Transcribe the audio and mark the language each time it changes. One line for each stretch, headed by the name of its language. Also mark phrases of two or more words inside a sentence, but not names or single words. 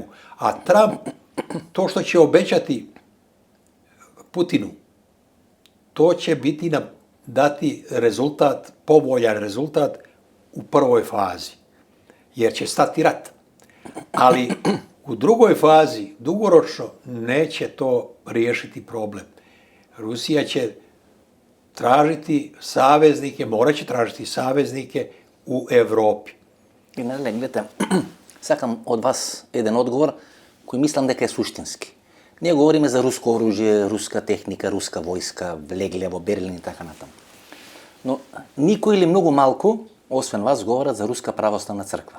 Serbian: A Trump, to što će obećati Putinu, to će dati rezultat, povoljan rezultat u prvoj fazi, jer će stati rat. Ali u drugoj fazi, dugoročno, neće to riješiti problem. Rusija će tražiti saveznike, morat će tražiti saveznike u Evropi.
Macedonian: И најле, гледате, сакам од вас еден одговор кој мислам дека е суштински. Ние говориме за руско оружје, руска техника, руска војска, влегле во Берлин и така натаму. Но никој или многу малку, освен вас, говорат за Руска православна црква.